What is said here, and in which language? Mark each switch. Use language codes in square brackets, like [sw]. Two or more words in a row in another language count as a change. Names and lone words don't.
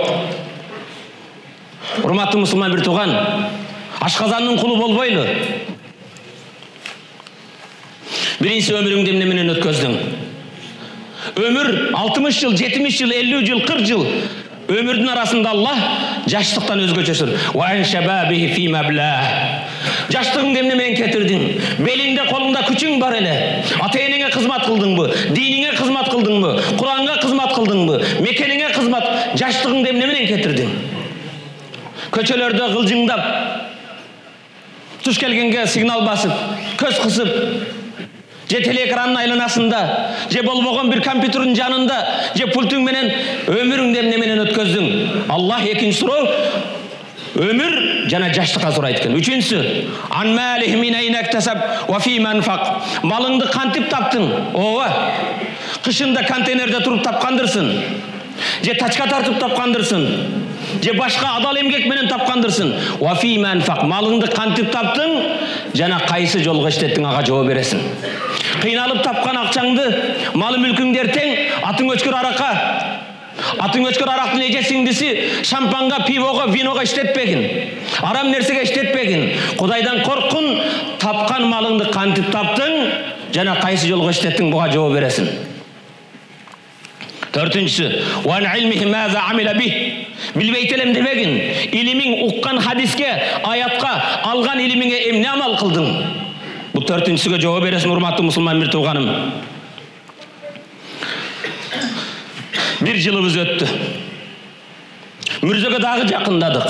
[ky] Урматтуу мусулман бир туган, ашказандын кулу болбойлу. Биринчи, өмүрүңдү эмне менен өткөздүң? Өмүр 60 жыл, 70 жыл, 50 жыл, 40 жыл өмүрдүн арасында Аллах жаштыктан өзгөчөсүн. [ar] وعن شبابه فيما أبلاه. [ky] Жаштыгыңды эмне менен кетирдиң? Белиңде, колуңда күчүң бар эле. Ата-энеңе кызмат кылдыңбы? Диниңе кызмат кылдыңбы? Куранга кызмат кылдыңбы? Мекениңе кызмат, жаштыгыңды эмне менен кетирдиң? Көчөлөрдө кылжыңдап, туш келгенге сигнал басып, көз кысып, же телеэкранын айланасында, же болбогон бир компьютердин жанында, же пультуң менен өмүрүңдү эмне менен өткөздүң? Аллах экинчи суроо өмүр жана жаштыкка сурайт экен. Үчүнчүсү, [ar] عن ماله من أين اكتسبه وفيم أنفقه. [ky] Малыңды кантип таптың? Ооба. Кышында контейнерде туруп тапкандырсың, же тачка тартып тапкандырсың, же башка адал эмгек менен тапкандырсың. [ar] وفيم أنفقه. [ky] Малыңды кантип таптың жана кайсы жолго иштеттиң, ага жооп бересиң. Кыйналып тапкан акчаңды, малы мүлкүңдү эртең атың өчкөр аракка, атың өчкөр арактын эжесиңдиси шампанга, пивого, виного иштетпегин, арам нерсеге иштетпегин. Кудайдан корккун, тапкан малыңды кантип таптың жана кайсы жолго иштеттиң, буга жооп бересиң. Төртүнчүсү, [ar] وعن علمه ماذا عمل به. [ky] Билбейт элем дебегин. Илимиң, уккан хадиске, аятка, алган илимиңе эмне амал кылдың? Бул төртүнчүсүгө жооп бересиң, урматтуу мусулман бир тууганым. Бир жылыбыз өттү. Мүрзөгө дагы жакындадык.